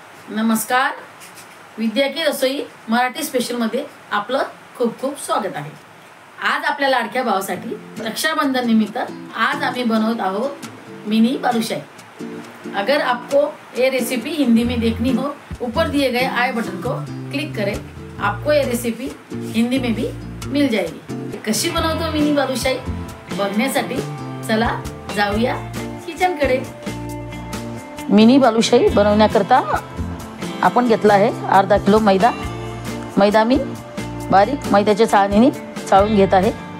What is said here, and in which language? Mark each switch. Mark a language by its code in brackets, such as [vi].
[mr] नमस्कार, विद्या की रसोई मराठी स्पेशलमध्ये आपलं खूप खूप स्वागत आहे। आज आपल्या लाडक्या भावासाठी रक्षाबंधन निमित्त आज आम्ही बनवत आहोत मिनी बालूशाही। [hi] अगर आपको ये रेसिपी हिंदी में देखनी हो, ऊपर दिए गए आई बटन को क्लिक करें, आपको ये रेसिपी हिंदी में भी मिल जाएगी। [mr] कशी बनवतो मिनी बालूशाही बघण्यासाठी चला जाऊया किचनकडे। मिनी बालूशाही बनवण्याकरता आपण घेतला आहे अर्धा किलो मैदा। मैदा मी बारीक मैद्याच्या चाळणीने चाळून घेत आहे।